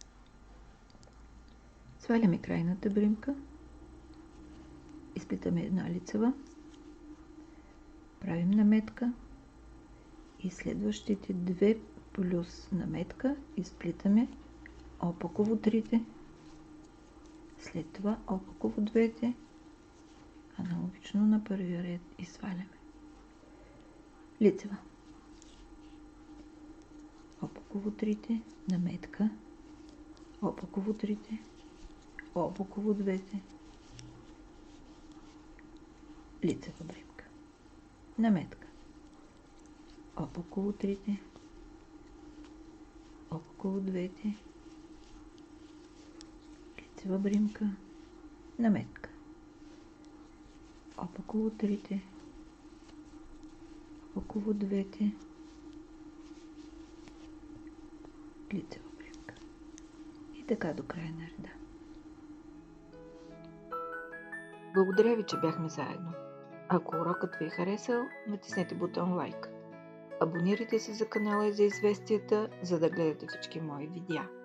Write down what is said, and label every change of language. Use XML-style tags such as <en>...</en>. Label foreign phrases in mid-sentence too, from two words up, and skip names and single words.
<bg>Сваляме крайната бримка, изплитаме една лицева, правим наметка и следващите 2 плюс наметка изплитаме опаково 3, след това опаково 2, аналогично на първия ред и сваляме. Лицева. Опаково 3, наметка, опаково 3, опаково 2, лицева бримка, наметка, опаково 3, опаково 2, лицева бримка, наметка, опаково 3, опаково 2, лицева бримка. И така до края на реда. Благодаря ви, че бяхме заедно. Ако урокът ви е харесал, натиснете бутон лайк. Абонирайте се за канала и за известията, за да гледате всички мои видеа.</bg>